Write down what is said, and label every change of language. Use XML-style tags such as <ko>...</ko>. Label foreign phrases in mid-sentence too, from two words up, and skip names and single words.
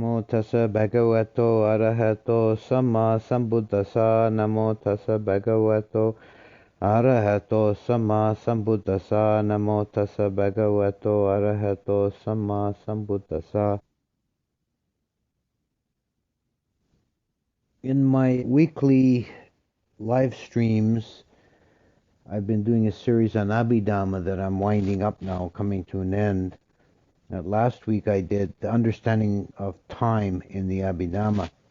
<pi>tassa bhagavato arahato samma sambuddhassa. Namo tassa bhagavato arahato samma sambuddhassa. Namo tassa bhagavato arahato samma sambuddhassa.</pi> <en>In my weekly live streams, I've been doing a series on Abhidhamma that I'm winding up now, coming to an end. Last week I did the understanding of time in the Abhidhamma.</en>